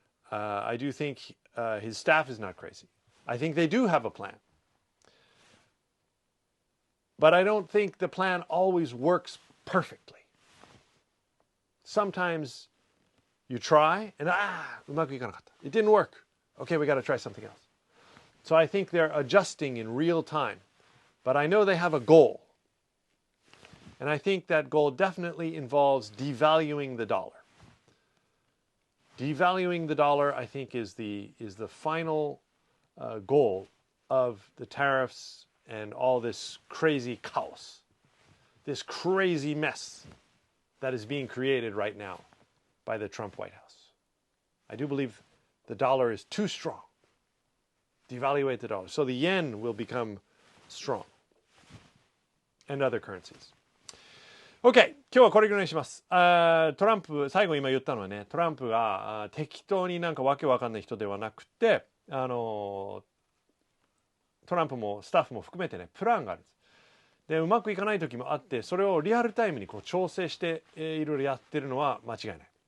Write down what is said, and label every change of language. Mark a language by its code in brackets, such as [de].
[en] I do think his staff is not crazy. I think they do have a plan. But I don't think the plan always works perfectly. Sometimes you try and [ja] うまくいかなかった. [en] It didn't work. Okay, we got to try something else. So I think they're adjusting in real time. But I know they have a goal. And I think that goal definitely involves devaluing the dollar. Devaluing the dollar, I think, is the final goal of the tariffs and all this crazy chaos, this crazy mess that is being created right now by the Trump White House. I do believe the dollar is too strong. Devaluate the dollar. So the yen will become strong. And other currencies. OK! [ja] 今日はこれぐらいにします。トランプ、最後今言ったのはね、トランプが適当になんかわけわかんない人ではなくて、トランプもスタッフも含めてね、プランがあるんです。で、うまくいかない時もあって、それをリアルタイムにこう調整して、いろいろやってるのは間違いない。